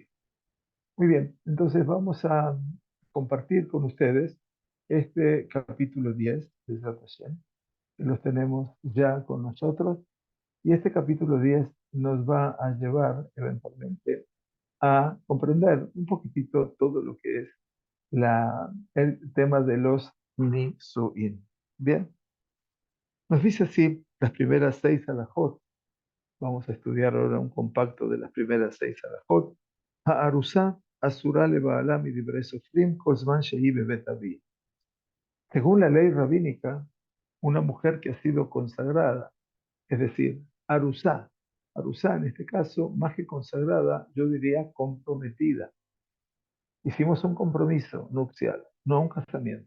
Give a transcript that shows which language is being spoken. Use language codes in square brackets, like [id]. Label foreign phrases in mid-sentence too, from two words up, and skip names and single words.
[es] Muy bien, entonces vamos a compartir con ustedes este capítulo 10 de Hashem, que los tenemos ya con nosotros, y este capítulo 10 nos va a llevar eventualmente a comprender un poquitito todo lo que es el tema de los Nisuin. Bien, nos dice así las primeras seis alajot. Vamos a estudiar ahora un compacto de las primeras seis alajot. [he] הארוסה אסורה לבעלה מדברי סופרים כל זמן שהיא בבית אביה. [es] Según la ley rabínica, una mujer que ha sido consagrada, es decir, arusá, arusá en este caso, más que consagrada, yo diría comprometida. Hicimos un compromiso nupcial, no un casamiento.